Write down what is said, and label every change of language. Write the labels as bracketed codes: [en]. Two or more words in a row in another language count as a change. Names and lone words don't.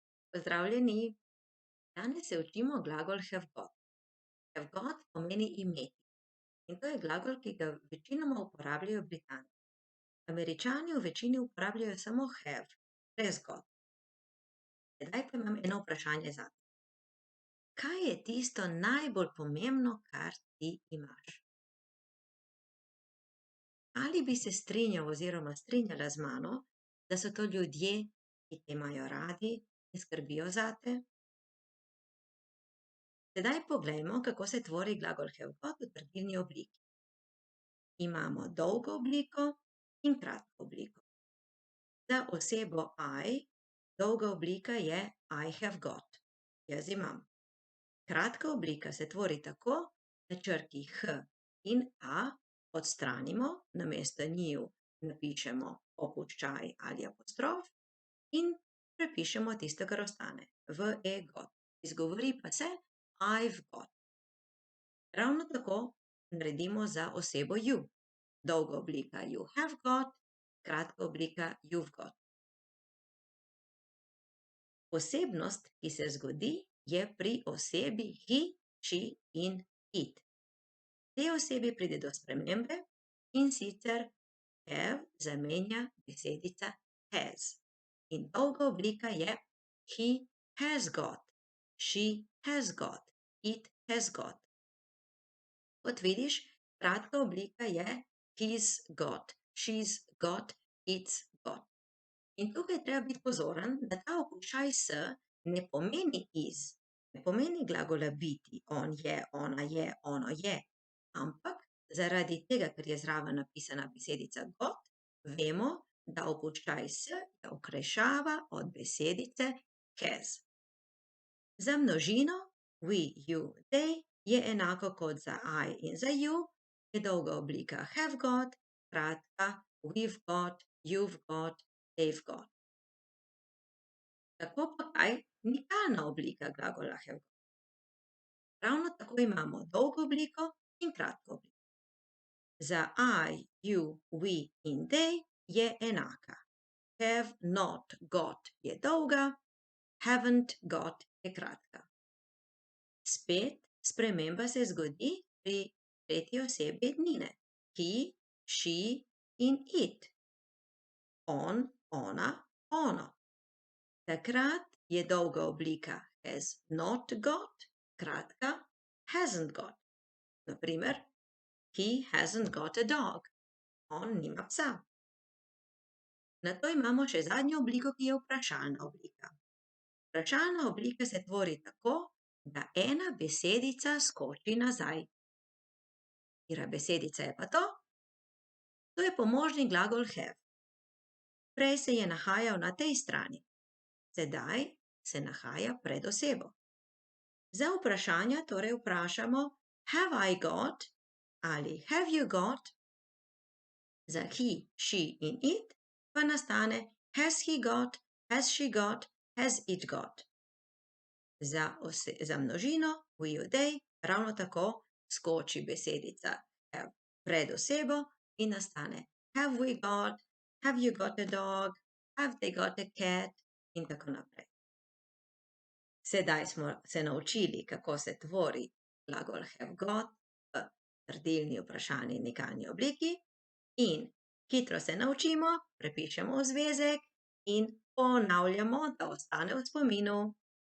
[sl] Pozdravljeni. Danes se učimo glagol [en] have got. Have got [sl] pomeni imeti. In to je glagol, ki ga večinoma uporabljajo Britanci. Američani v večini uporabljajo samo have, brez got. Sedaj pa imam eno vprašanje zate. Kaj je tisto najbolj pomembno, kar ti imaš? Ali bi se strinjal oziroma strinjala z mano, da so to ljudje, ki te imajo radi in skrbijo zate? Sedaj poglejmo, kako se tvori glagol [en] have got [sl] v trdilni obliki. Imamo dolgo obliko in kratko obliko. Za osebo I, dolga oblika je [en] I have got, [sl] jaz imam. Kratka oblika se tvori tako, da črki H in A odstranimo, namesto njiju napišemo opuščaj ali apostrof in prepišemo tisto, kar ostane, v e got. Izgovori pa se [en] I've got. [sl] Ravno tako naredimo za osebo you. Dolga oblika [en] you have got, [sl] kratka oblika [en] you've got. [sl] Posebnost, ki se zgodi, je pri osebi [en] he, she [sl] in it. Tej osebi pride do spremembe in sicer have zamenja besedica has. In dolga oblika je [en] he has got, she has got, it has got. [sl] Kot vidiš, kratka oblika je [en] he's got, she's got, it's got. [sl] In tukaj treba biti pozoren, da ta opuščaj s ne pomeni iz, ne pomeni glagola biti, on je, ona je, ono je, ampak zaradi tega, ker je zraven napisana besedica got, vemo, da opuščaj s je okrajšava od besedice has. Za množino [en] we, you, they [sl] je enako kot za I in za you, je dolga oblika [en] have got, [sl] kratka [en] we've got, you've got, they've got. [sl] Tako pa kaj nikalna oblika glagola [en] have got? [sl] Ravno tako imamo dolgo obliko in kratko obliko. Za [en] I, you, we [sl] in they je enaka. [en] Have not got [sl] je dolga, [en] haven't got [sl] je kratka. Spet sprememba se zgodi pri tretji osebi ednine. [en] He, she in it. On, [sl] ona, ono. Takrat je dolga oblika [en] has not got, [sl] kratka [en] hasn't got. [sl] Na primer, [en] he hasn't got a dog. [sl] On nima psa. Nato imamo še zadnjo obliko, ki je vprašalna oblika. Vprašalna oblika se tvori tako, da ena besedica skoči nazaj. Katera besedica je pa to? To je pomožni glagol have. Prej se je nahajal na tej strani. Sedaj se nahaja pred osebo. Za vprašanja torej vprašamo [en] have I got ali have you got. Za he, she in it [sl] pa nastane [en] has he got, has she got, has it got. [sl] Za množino [en] we, you, they [sl] ravno tako skoči besedica [en] have [sl] pred osebo in nastane [en] have we got, have you got a dog, have they got a cat [sl] in tako naprej. Sedaj smo se naučili, kako se tvori glagol [en] have got [sl] v trdilni, vprašalni in nikalni obliki in hitro se naučimo, prepišemo v zvezek in ponavljamo, da ostane v spominu.